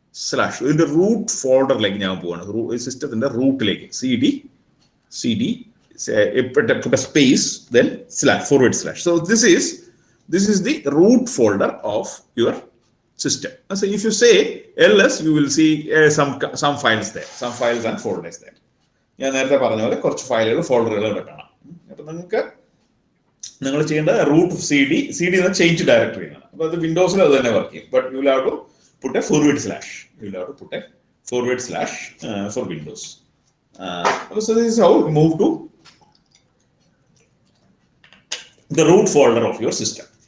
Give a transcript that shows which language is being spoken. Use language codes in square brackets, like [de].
[en] slash [ml] ഇതിന്റെ root ഫോൾഡറിലേക്ക് ഞാൻ പോവാണ് സിസ്റ്റത്തിന്റെ റൂട്ടിലേക്ക് [en] cd put a space then // so this is the root folder of your system. So if you say ls you will see some files there, some files and folders there. [ml] ഞാൻ നേരത്തെ പറഞ്ഞ പോലെ കുറച്ച് ഫയലുകൾ ഫോൾഡറുകൾ വെക്കണം. അപ്പോൾ നിങ്ങൾ ചെയ്യേണ്ട റൂട്ട് cd എന്ന ചേഞ്ച് ഡയറക്ടറി ആണ്. അപ്പോൾ അത് വിൻഡോസിൽ അത് തന്നെ വർക്ക് ചെയ്യും. [en] But you will have to put a // you will have to put a // for Windows. So this is how you move to the root folder of your system.